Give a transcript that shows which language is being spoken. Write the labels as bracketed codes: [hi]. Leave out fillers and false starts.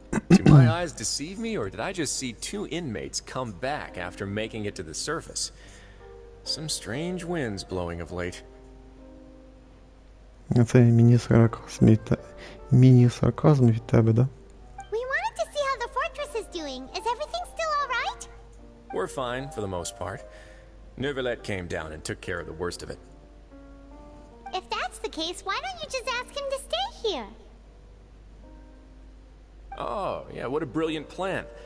[en] Do my eyes deceive me, or did I just see two inmates come back after making it to the surface? Some strange winds blowing of late. [uk] Це міні-сарказм від тебе, да? [en] We wanted to see how the fortress is doing. Is everything still alright? We're fine, for the most part. Neuvillette came down and took care of the worst of it. If that's the case, why don't you just ask him to stay here? Oh, yeah, what a brilliant plan.